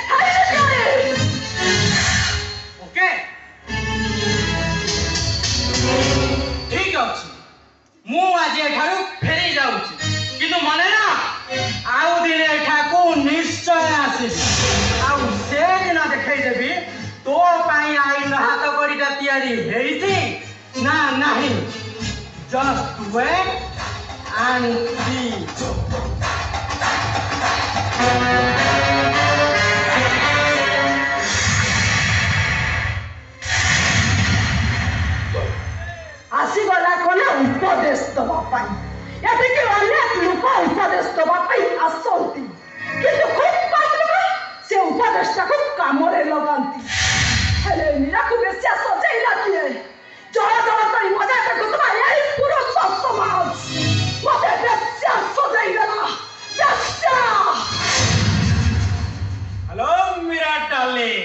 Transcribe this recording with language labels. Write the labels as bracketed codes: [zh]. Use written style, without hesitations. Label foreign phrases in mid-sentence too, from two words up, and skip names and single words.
[or] ଓକେ ଠିକ ଅଛି, ମୁଁ ଆଜି ଏଠାରୁ ଫେରି ଯାଉଛି, କିନ୍ତୁ ମନେ ନା ଆଉ ଦିନେ ଏଠାକୁ ନିଶ୍ଚୟ ଆସିବି। ଆଉ ସେ ଦିନ ଦେଖେଇଦେବି ତୋ ପାଇଁ ଆଇନ ହାତ କଡ଼ିଟା ତିଆରି ହେଇଛି ନା ନାହିଁ। [en] just wait and see. [or] ଆସିଗଲା କଲେ ଉପଦେଶ ଦେବା ପାଇଁ। ଏଠିକି ଅନେକ ଲୋକ ଉପଦେଶ ଦେବା ପାଇଁ ଆସନ୍ତି, କିନ୍ତୁ ଖୁବ୍ କମ ଲୋକ ସେ ଉପଦେଶଟାକୁ କାମରେ ଲଗାନ୍ତି। ହେଲେ ମୀରାକୁ ବେଶ୍ୟା ସଜେଇଲା କିଏ? ଜଳ ଜଳ କରି ମଜା ଦେଖୁଥିବା ଏହି ପୁରୁଷ ସମାଜ ମତେ ବେଶ୍ୟା ସଜେଇ ଦେଲା। ବେଶ୍ୟା। [en] hello Meera darling.